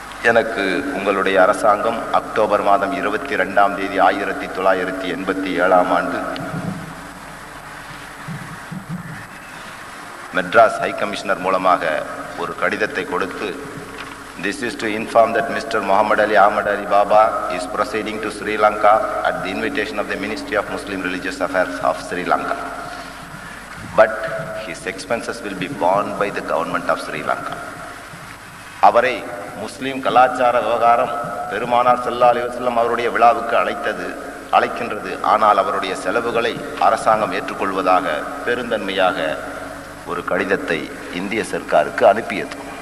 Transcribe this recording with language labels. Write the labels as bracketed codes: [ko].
[ta] எனக்கு உங்களுடைய அரசாங்கம் அக்டோபர் மாதம் 22ஆம் தேதி 1987ஆம் ஆண்டு மெட்ராஸ் ஹை கமிஷனர் மூலமாக ஒரு கடிதத்தை கொடுத்து, [en] This is to inform that Mr. Muhammad Ali Ahmad Ali Baba is proceeding to Sri Lanka at the invitation of the Ministry of Muslim Religious Affairs of Sri Lanka. But his expenses will be borne by the government of Sri Lanka. [ta] அவரை முஸ்லீம் கலாச்சார விவகாரம் பெருமானார் ஸல்லல்லாஹு அலைஹி வஸல்லம் அவருடைய விழாவுக்கு அழைக்கின்றது. ஆனால் அவருடைய செலவுகளை அரசாங்கம் ஏற்றுக்கொள்வதாக பெருந்தன்மையாக ஒரு கடிதத்தை இந்திய சர்க்காருக்கு அனுப்பியது.